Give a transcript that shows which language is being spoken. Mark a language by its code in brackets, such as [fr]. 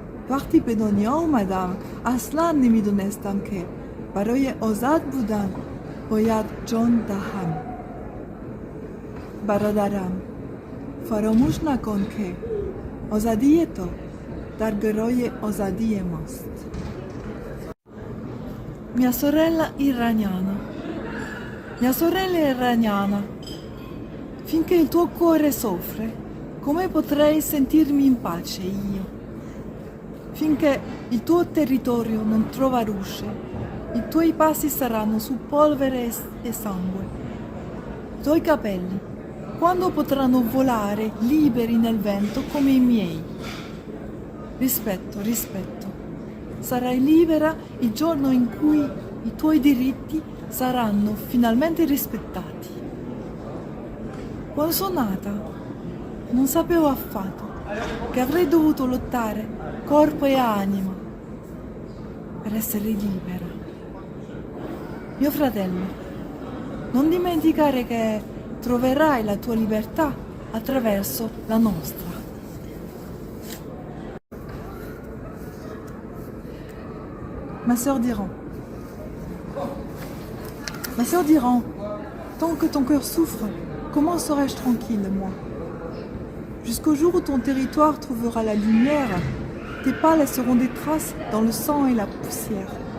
[fa] وقتی به دنیا اومدم اصلا نمیدونستم که برای آزاد بودن باید جان دهم. برادرم، فراموش نکن که آزادی تو در گروی آزادی ماست. [it] Mia sorella iraniana, mia sorella iraniana, finché il tuo cuore soffre, come potrei sentirmi in pace io? Finché il tuo territorio non trova luce, i tuoi passi saranno su polvere e sangue. I tuoi capelli, quando potranno volare liberi nel vento come i miei? Rispetto, rispetto. Sarai libera il giorno in cui i tuoi diritti saranno finalmente rispettati. Quando sono nata, non sapevo affatto che avrei dovuto lottare corpo e anima per essere libera. Mio fratello, non dimenticare che troverai la tua libertà attraverso la nostra. [fr] Ma sœur d'Iran, tant que ton cœur souffre, comment serai-je tranquille, moi? Jusqu'au jour où ton territoire trouvera la lumière, tes pas laisseront des traces dans le sang et la poussière.